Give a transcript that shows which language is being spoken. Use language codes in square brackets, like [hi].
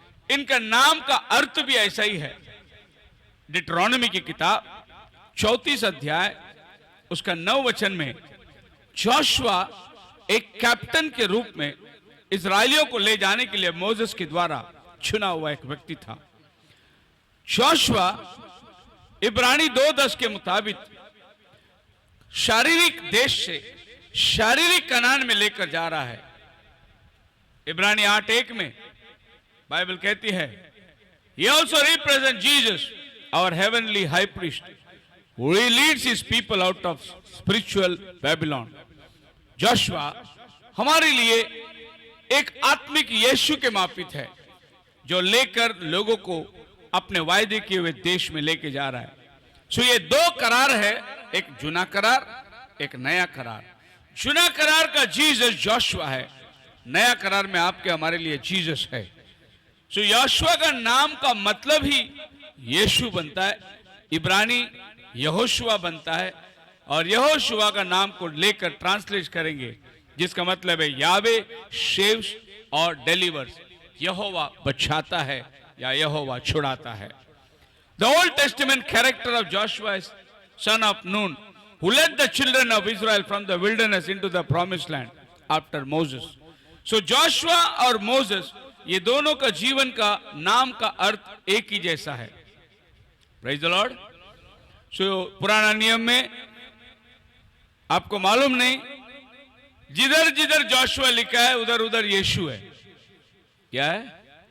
[hi] इनका नाम का अर्थ भी ऐसा ही है। डिट्रोनॉमी की किताब 34 अध्याय उसका 9 वचन में जोशुआ एक कैप्टन के रूप में इजरायलियों को ले जाने के लिए मोसेस के द्वारा चुना हुआ एक व्यक्ति था। जोशुआ इब्रानी 2:10 के मुताबिक शारीरिक देश से शारीरिक कनान में लेकर जा रहा है। इब्रानी 8:1 में बाइबल कहती है, [en] He also represents Jesus, our heavenly high priest, who leads his people out of spiritual Babylon. [hi] Joshua हमारे लिए एक आत्मिक यीशु के मापित है, जो लेकर लोगों को अपने वायदे किए हुए देश में लेके जा रहा है। सो ये 2 करार है, एक जुना करार, एक नया करार। जुना करार का जीसस जोशुआ है, नया करार में आपके हमारे लिए जीसस है। सो योशुआ का नाम का मतलब ही यीशु बनता है, इब्रानी यहोशुआ बनता है, और यहोशुआ का नाम को लेकर ट्रांसलेट करेंगे जिसका मतलब है यावे [en] saves [hi] और [en] Delivers. [hi] यहोवा बचाता है या यहोवा छुड़ाता है। [en] The Old Testament character of Joshua is son of Nun, who led the children of Israel from the wilderness into the promised land after Moses. [hi] So Joshua और Moses ये दोनों का जीवन का नाम का अर्थ एक ही जैसा है। [en] Praise the Lord. [hi] So पुराना नियम में आपको मालूम नहीं, जिधर जिधर जोशुआ लिखा है उधर उधर यीशु है। क्या है?